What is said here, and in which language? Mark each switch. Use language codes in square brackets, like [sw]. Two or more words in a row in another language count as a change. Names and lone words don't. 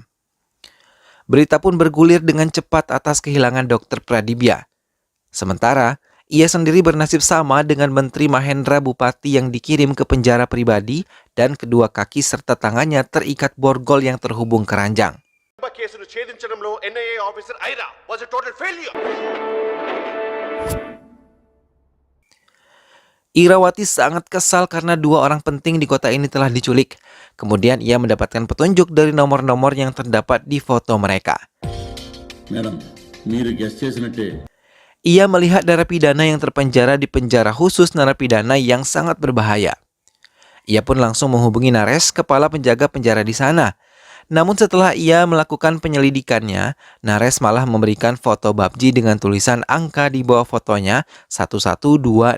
[id] Berita pun bergulir dengan cepat atas kehilangan Dr. Pradipya. Sementara, ia sendiri bernasib sama dengan Menteri Mahendra Bupati yang dikirim ke penjara pribadi dan kedua kaki serta tangannya terikat borgol yang terhubung keranjang. [te] కేసును ఛేదించడంలో [en] NIA officer Ira was a total failure. [id] Irawati sangat kesal karena dua orang penting di kota ini telah diculik. Kemudian ia mendapatkan petunjuk dari nomor-nomor yang terdapat di foto mereka. [te] మేడం మీరు గెస్ చేసినట్టే [id] Ia melihat narapidana yang terpenjara di penjara khusus narapidana yang sangat berbahaya. Ia pun langsung menghubungi Naresh, kepala penjaga penjara di sana. Namun setelah ia melakukan penyelidikannya, Naresh malah memberikan foto Babji dengan tulisan angka di bawah fotonya 11269.